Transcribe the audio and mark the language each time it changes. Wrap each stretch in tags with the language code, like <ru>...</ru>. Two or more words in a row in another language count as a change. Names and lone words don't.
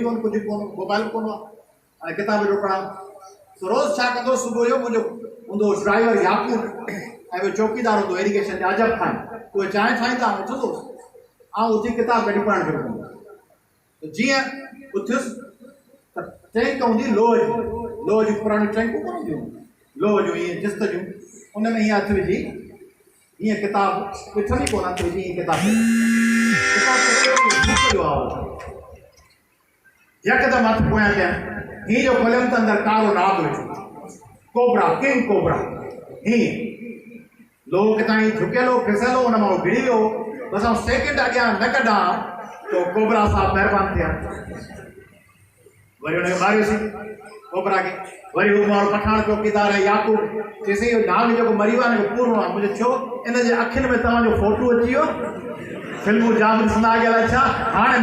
<sd>कोन कुझु कोन मोबाइल कोन आहे हाणे किताब जो पढ़ां तो रोज़ छा कंदो सुबुह जो मुंहिंजो हूंदो ड्राइवर याकूब ऐं ॿियो चौकीदार हूंदो इरिगेशन जो अजब खान उहे चांहि ठाहींदा उथंदो ऐं उथी किताब कढी पढ़णु शुरू कंदो जीअं उथियुसि त टैंक हूंदी लोह जी पुराणी टैंकूं कोन हूंदियूं लोह जूं ईअं जिस्त जूं उन में हीअं हथु विझी हीअं किताब ॾिठल ई कोन हथु विझी हीअं किताब यकदमि हथु पोयां कया हीअं जो खोलियमि त अंदरि कारो नाग वेठो कोबरा</sd> <en>king cobra</en> <sd>हीअं लोह किथां ई झुकियलो फिसलो उन माण्हू भिड़ी वियो बसि सेकेंड अॻियां न कढां तो कोबरा साहब महिरबानी थिया वरी हुनखे मारियोसीं कोबरा खे वरी हू माण्हू पठाण चौकीदार है याकूब चयईं इहो नाग जेको मरी वियो आहे पूरो आहे मुंहिंजो छो इन जे अखियुनि में तव्हांजो फोटो अची वियो फिल्मूं जाम ॾिसंदा अॻियां छा हाणे</sd>